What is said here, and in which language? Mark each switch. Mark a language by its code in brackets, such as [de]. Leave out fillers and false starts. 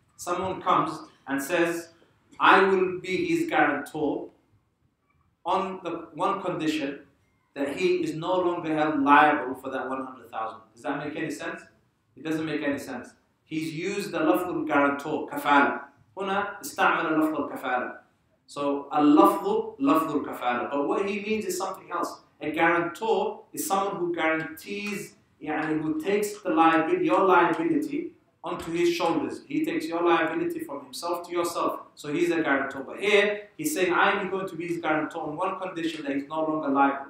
[en] Someone comes and says, I will be his guarantor on the one condition that he is no longer held liable for that 100,000. Does that make any sense? It doesn't make any sense. He's used the lafzul guarantor, kafala. [ar] هنا استعمل لفظ الكفالة. [en] So [ar] اللفظ لفظ الكفالة. [en] But what he means is something else. A guarantor is someone who guarantees, who takes the liability, your liability, onto his shoulders. He takes your liability from himself to yourself. So he's a guarantor. But here, he's saying, I am going to be his guarantor on one condition, that he's no longer liable.